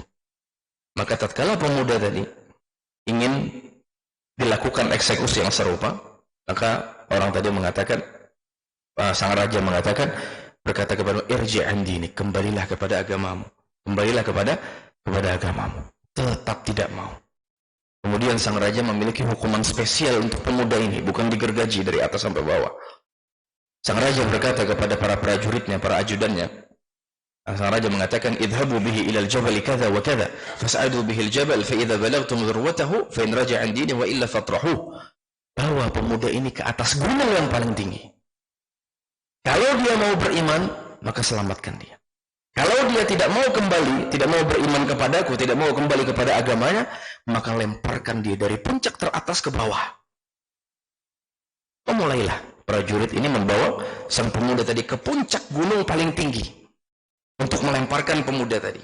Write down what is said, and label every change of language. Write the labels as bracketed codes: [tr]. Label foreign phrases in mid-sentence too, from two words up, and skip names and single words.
[id] Maka tatkala pemuda tadi ingin dilakukan eksekusi yang serupa, maka orang tadi mengatakan, sang raja mengatakan, berkata kepada [ar] ارجع عن دينك, [id] kembalilah kepada agamamu, kembalilah kepada agamamu. Tetap tidak mau. Kemudian sang raja memiliki hukuman spesial untuk pemuda ini, bukan digergaji dari atas sampai bawah. Sang raja berkata kepada para prajuritnya, para ajudannya. Sang raja mengatakan, [ar] اذهبوا به إلى الجبل كذا وكذا فاصعدوا به الجبل فإذا بلغتم ذروته فإن رجع عن دينه وإلا فاطرحوه. [id] Bawa pemuda ini ke atas gunung yang paling tinggi. Kalau dia mau beriman, maka selamatkan dia. Kalau dia tidak mau kembali, tidak mau beriman kepadaku, tidak mau kembali kepada agamanya, maka lemparkan dia dari puncak teratas ke bawah. Mulailah prajurit ini membawa sang pemuda tadi ke puncak gunung paling tinggi untuk melemparkan pemuda tadi.